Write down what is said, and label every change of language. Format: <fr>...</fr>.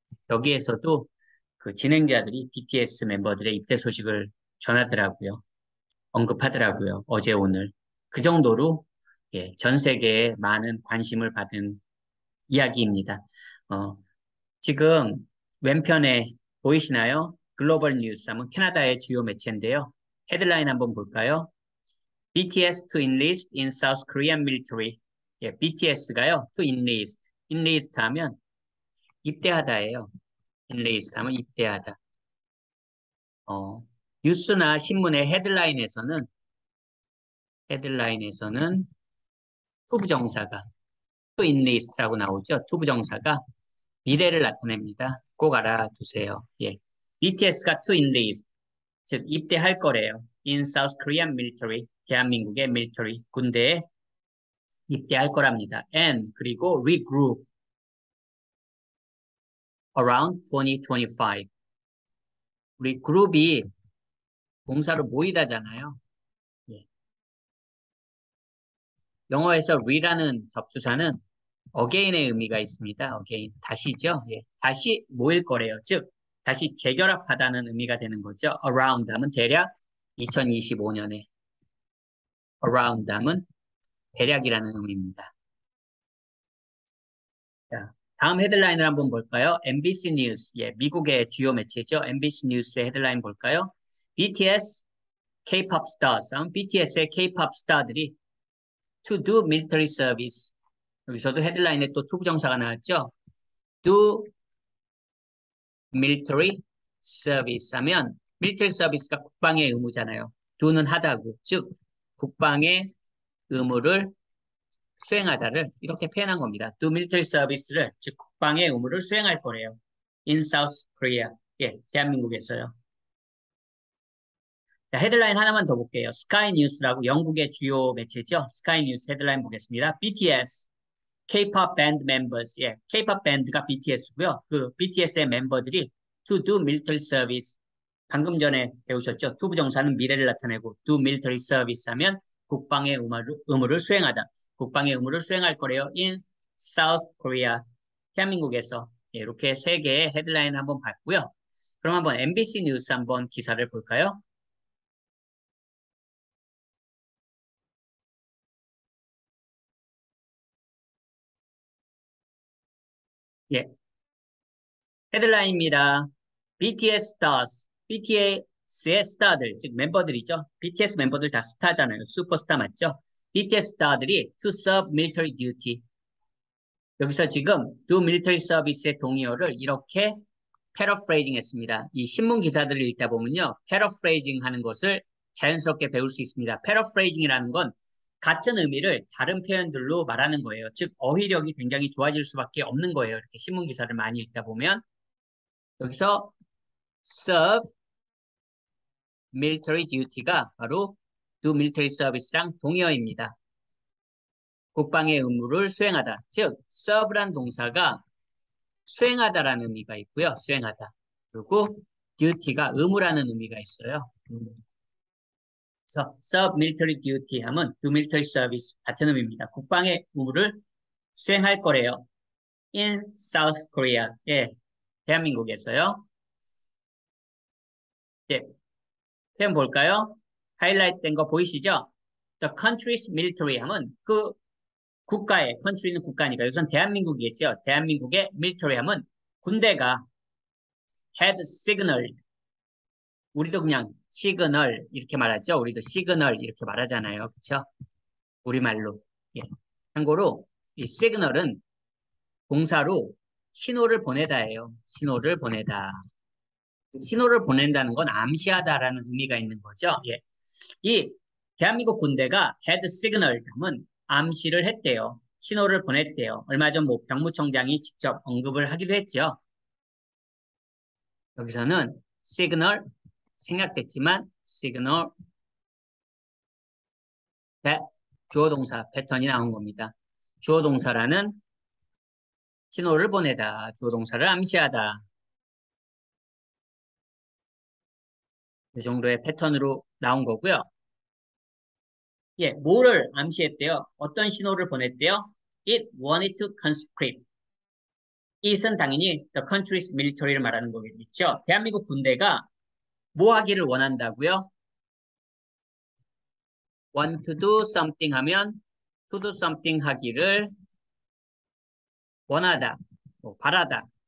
<ko>여기에서도 그 진행자들이 BTS 멤버들의 입대 소식을 전하더라고요. 언급하더라고요. 어제 오늘. 그 정도로 예, 전 세계에 많은 관심을 받은 이야기입니다. 어, 지금 왼편에 보이시나요? 글로벌 뉴스 하면 캐나다의 주요 매체인데요. 헤드라인 한번 볼까요?</ko> <en>BTS to enlist in South Korean military.</en> <ko>예, BTS가요. to enlist. enlist 하면 입대하다예요. enlist 하면 입대하다. 어, 뉴스나 신문의 헤드라인에서는 투부정사가 to enlist라고 나오죠. 투부정사가 미래를 나타냅니다. 꼭 알아두세요. 예. BTS가 to enlist, 즉 입대할 거래요.</ko> <en>In South Korean military,</en> <ko>대한민국의 military, 군대에 입대할 거랍니다.</ko> <en>And</en> <ko>그리고</ko> <en>regroup around 2025.</en> <ko>우리 그룹이 동사로 모이다잖아요. 예. 영어에서 re라는 접두사는 again의 의미가 있습니다. again, 다시죠. 예. 다시 모일 거래요. 즉, 다시 재결합하다는 의미가 되는 거죠. around 하면 대략 2025년에 around 하면 대략이라는 의미입니다. 자, 다음 헤드라인을 한번 볼까요? MBC 뉴스, 예, 미국의 주요 매체죠. MBC 뉴스의 헤드라인 볼까요?</ko> <en>BTS, K-pop stars,</en> <ko>BTS의 K-pop 스타들이</ko> <en>to do military service.</en> <ko>여기서도 헤드라인에 또 to 부정사가 나왔죠. do military service 하면 military service가 국방의 의무잖아요. do는 하다고, 즉 국방의 의무를 수행하다를 이렇게 표현한 겁니다. do military service를, 즉 국방의 의무를 수행할 거래요.</ko> <en>in South Korea.</en> <ko>예, 대한민국에서요. 자, 헤드라인 하나만 더 볼게요. 스카이 뉴스라고 영국의 주요 매체죠. 스카이 뉴스 헤드라인 보겠습니다.</ko> <en>BTS, K-pop band members.</en> <ko>예, K-pop 밴드가 BTS고요. 그 BTS의 멤버들이</ko> <en>to do military service.</en> <ko>방금 전에 배우셨죠? to 부정사는 미래를 나타내고 do military service 하면 국방의 의무를 수행하다. 국방의 의무를 수행할 거래요.</ko> <en>in South Korea.</en> <ko>대한민국에서. 예, 이렇게 세 개의 헤드라인 한번 봤고요. 그럼 한번 MBC 뉴스 한번 기사를 볼까요? 예, 헤드라인입니다. BTS stars, BTS의 스타들, 즉 멤버들이죠. BTS 멤버들 다 스타잖아요. 슈퍼스타 맞죠? BTS 스타들이</ko> <en>to serve military duty.</en> <ko>여기서 지금 do military service의 동의어를 이렇게 paraphrasing 했습니다. 이 신문 기사들을 읽다 보면요. paraphrasing 하는 것을 자연스럽게 배울 수 있습니다. paraphrasing이라는 건 같은 의미를 다른 표현들로 말하는 거예요. 즉, 어휘력이 굉장히 좋아질 수밖에 없는 거예요. 이렇게 신문 기사를 많이 읽다 보면. 여기서 serve military duty가 바로 do military service랑 동의어입니다. 국방의 의무를 수행하다. 즉, serve란 동사가 수행하다라는 의미가 있고요. 수행하다. 그리고 duty가 의무라는 의미가 있어요. 그래서 serve military duty 하면 do military service 같은 의미입니다. 국방의 의무를 수행할 거래요.</ko> <en>in South Korea.</en> <ko>예, 대한민국에서요. 예, 표현 볼까요? 하이라이트 된 거 보이시죠? The country's military 하면 그 국가의, country는 국가니까 여기선 대한민국이겠죠. 대한민국의 military 하면 군대가 had signaled. 우리도 그냥 시그널 이렇게 말하죠. 우리도 시그널 이렇게 말하잖아요. 그렇죠? 우리말로. 예. 참고로 이 시그널은 동사로 신호를 보내다예요. 신호를 보내다. 신호를 보낸다는 건 암시하다라는 의미가 있는 거죠. 예. 이 대한민국 군대가 had signal 하면 암시를 했대요. 신호를 보냈대요. 얼마 전 뭐 병무청장이 직접 언급을 하기도 했죠. 여기서는 signal 생략됐지만 signal that 주어 동사 패턴이 나온 겁니다. 주어 동사라는 신호를 보내다, 주어 동사를 암시하다. 이 정도의 패턴으로 나온 거고요. 예, 뭐를 암시했대요? 어떤 신호를 보냈대요?</ko> <en>It wanted to conscript.</en> <ko>it은 당연히 the country's military를 말하는 거겠죠. 대한민국 군대가 뭐 하기를 원한다고요?</ko> <en>want to do something 하면 to do something</en> <ko>하기를 원하다, 뭐 바라다.</ko>